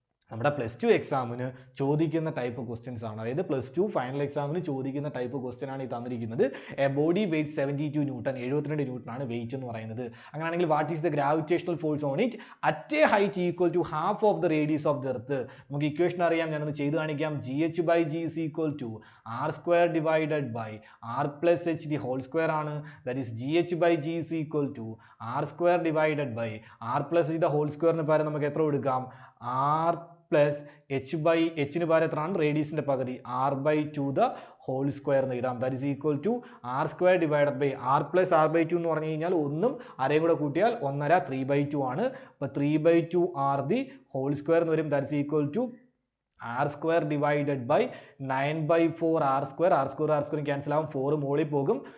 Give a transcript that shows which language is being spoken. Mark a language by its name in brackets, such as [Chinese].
[Malayalam] നമ്മുടെ +2 എക്സാമിന് ചോദിക്കുന്ന ടൈപ്പ് ക്വസ്റ്റ്യൻസ് ആണ്. അതായത് +2 ഫൈനൽ എക്സാമിന് ചോദിക്കുന്ന ടൈപ്പ് ക്വസ്റ്റ്യൻ ആണ് ഈ തന്നിരിക്കുന്നത്. A body weight 72 newton, 72 newton ആണ് വെയിറ്റ് എന്ന് പറയുന്നത്. [English] അങ്ങനെയാണെങ്കിൽ what is the gravitational force on it at a height equal to half of the radius of the earth. നമുക്ക് equation അറിയാം, ഞാനൊന്ന് ചെയ്ത് കാണിക്കാം. GH/G is equal to R² divided by R plus H the whole square ആണ്. That is GH/G is equal to R² divided by R plus H the whole square [Malayalam] ന് പകരം നമുക്ക് എത്ര കൊടുക്കാം? R plus H/H ന് പകരം എത്രയാണ്? റേഡിയസിന്റെ പകുതി R/2 the whole square എന്ന് എഴുതാം. [English] That is equal to R² divided by R plus R/2 [Malayalam] എന്ന് പറഞ്ഞു കഴിഞ്ഞാൽ ഒന്നും അരയും കൂടെ കൂട്ടിയാൽ 1/2 3/2 ആണ്. അപ്പോൾ 3/2 R the whole square എന്ന് വരും. [English] That is equal to R² divided by 9/4 R² [Malayalam] cancel ആവും, 4 മുകളിൽ പോകും.